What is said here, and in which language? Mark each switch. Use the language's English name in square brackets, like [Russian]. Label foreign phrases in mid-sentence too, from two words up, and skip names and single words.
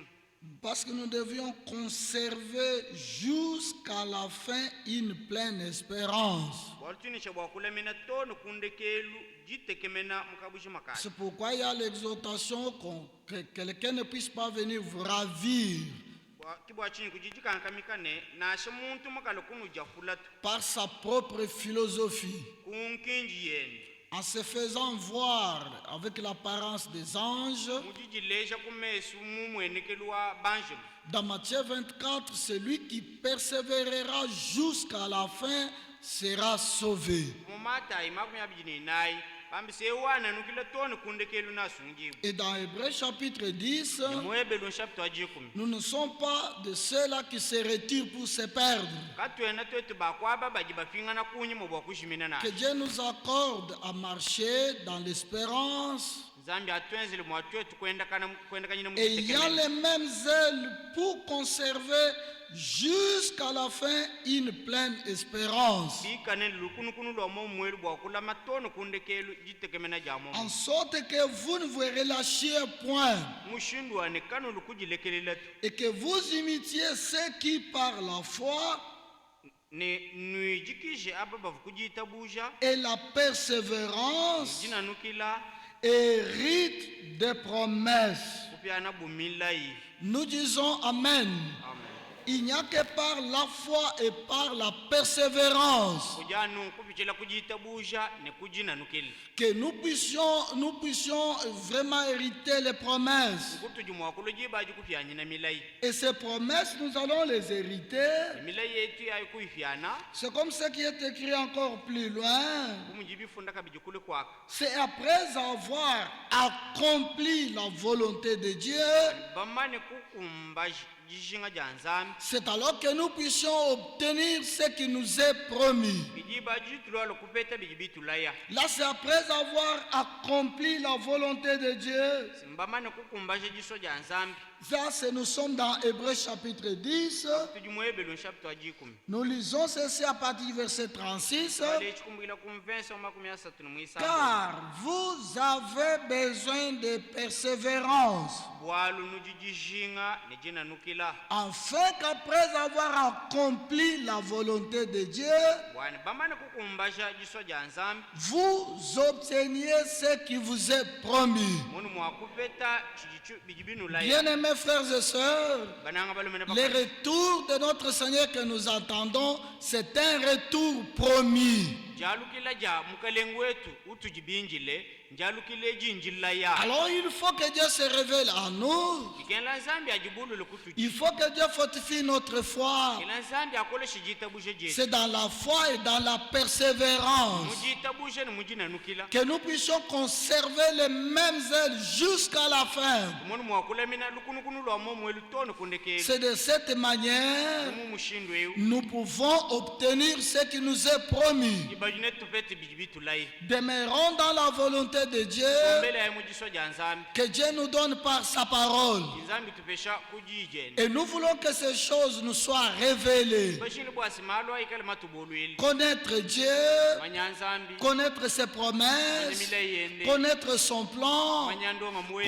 [French] Parce que nous devions conserver jusqu'à la fin une pleine espérance. [Luba-Lulua] bwalutinisha bwakulamina to nekundekelu jitekemena mukabushimu kali. [French] C'est pourquoi il y a l'exhortation que quelqu'un ne puisse pas venir vous ravir [Luba-Lulua] kibwachini kujijikankamikane nashe muntu mukale kunuja fulatu [French] par sa propre philosophie, [Luba-Lulua] kunkinji yene [French] en se faisant voir avec l'apparence des anges. [Luba-Lulua] mujijileja kumesu mumwenekelu wa banjemu. [French] Dans Matthieu 24, celui qui persévérera jusqu'à la fin sera sauvé. [Luba-Lulua] mumatayi makumi abili nenayi pambise wana nukila to nekundekelu nasungibu. [French] Et dans Hébreux chapitre 10, [Luba-Lulua] muebelu nshapita wa jikumi [French] nous ne sommes pas de ceux-là qui se retirent pour se perdre. [Luba-Lulua] katwena twetu bakwaba baji bafingana kunyimo bwakushimina [French] Que [Luba-Lulua] na [French] Dieu nous accorde à marcher dans l'espérance. [Luba-Lulua] nzambi atwenzele mwatwetu kwendakanyina [French] Et il y a les mêmes ailes pour conserver jusqu'à la fin une pleine espérance. [Luba-Lulua] bikanene lukunukunu lwa momwelu bwakulama to nekundekelu jitekemena ja momo [French] En sorte que vous ne vous relâchiez point. [Luba-Lulua] mushindwane kanu lukujilekelelatu [French] Et que vous imitiez ceux qui par la foi [Luba-Lulua] ne nuijikishe aba bavu kujitabusha [French] et la persévérance [Luba-Lulua] jinanukila [French] héritent des promesses. [Luba-Lulua] kupyana bumilayi. [French] Nous disons Amen. Amen. Il n'y a que par la foi et par la persévérance [Luba-Lulua] kujanu kupichela kujitabusha ne kujinanukila [French] que nous puissions vraiment hériter les promesses. [Luba-Lulua] kutujumwakulo jibaji kupyanyina milayi. [French] Et ces promesses, nous allons les hériter. [Luba-Lulua] milayi yetu yayi kuifyana [French] C'est comme ce qui est écrit encore plus loin. [Luba-Lulua] kumujibifunda kabiji kuli kwaka [French] C'est après avoir accompli la volonté de Dieu [Luba-Lulua] bamane kukumba jishinga ja nzambi [French] C'est alors que nous puissions obtenir ce qui nous est promis. [Luba-Lulua] bijiba jitulwa lokupeta bijibitulaya [French] Là, c'est après avoir accompli la volonté de Dieu. [Luba-Lulua] simbamane kukumbasha jiso ja nzambi [French] Ça, nous sommes dans Hébreux chapitre 10. [Luba-Lulua] tujimuebelo nshapito ajikumi [French] Nous lisons ceci à partir du verset 36. [Luba-Lulua] ale chikumbukila kumvensa makumi asatu nomwisambo [French] Car vous avez besoin de persévérance, [Luba-Lulua] bwalu nujijishinga nejinanukila [French] afin qu'après avoir accompli la volonté de Dieu, [Luba-Lulua] bwani bamane kukumbasha jiso ja nzambi [French] vous obteniez ce qui vous est promis. [Luba-Lulua] munu mwakupeta bijibinulaya [French] Bien-aimés frères et sœurs, [Luba-Lulua] bananga balumene [French] le retour de notre Seigneur que nous attendons, c'est un retour promis. [Luba-Lulua] jalukila ja mukalengu wetu utujibinjile njalukile jinjilaya [French] Alors il faut que Dieu se révèle à nous. [Luba-Lulua] ikenla nzambi ajibulule kutuji [French] Il faut que Dieu fortifie notre foi. [Luba-Lulua] ila nzambi akole shijitabushe jetu [French] C'est dans la foi et dans la persévérance [Luba-Lulua] mujitabushe ni mujinanukila [French] que nous puissions conserver les mêmes ailes jusqu'à la fin. [Luba-Lulua] munu mwakulamina lukunukunu lwa momo elutono kundekeli [French] C'est de cette manière [Luba-Lulua] mu mushindwe [French] nous pouvons obtenir ce qui nous est promis. [Luba-Lulua] ibajine tupete bijibitulaye [French] Demeurons dans la volonté de Dieu [Luba-Lulua] mbele ya mujiso ja nzambi [French] que Dieu nous donne par sa parole. [Luba-Lulua] nzambi tupesha kujijene [French] Et nous voulons que ces choses nous soient révélées. [Luba-Lulua] bashini bwasi malwa ikale matubolweli [French] Connaître Dieu, [Luba-Lulua] manya nzambi [French] connaître ses promesses, [Luba-Lulua] manyamila yende [French] connaître son plan, [Luba-Lulua] manyandonga muwende